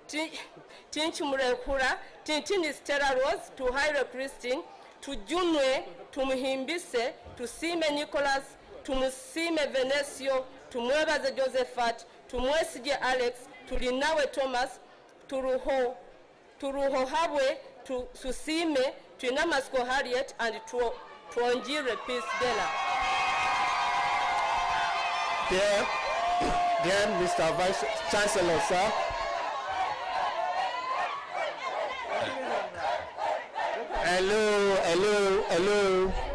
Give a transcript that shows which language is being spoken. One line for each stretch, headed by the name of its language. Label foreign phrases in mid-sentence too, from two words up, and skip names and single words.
Nyankole: tinchimurekura tintini Stella Rose tuhaire Christine tujunwe tumuhimbise tusime Nicholas tumusime Venecio tumwebaze Josephat tumwesije Alex tulinawe Thomas turuho habwe tusime twinamasko Harriet and tuonjire Peace Dela.
English: Dear Mr. Vice Chancellor, sir. Hello.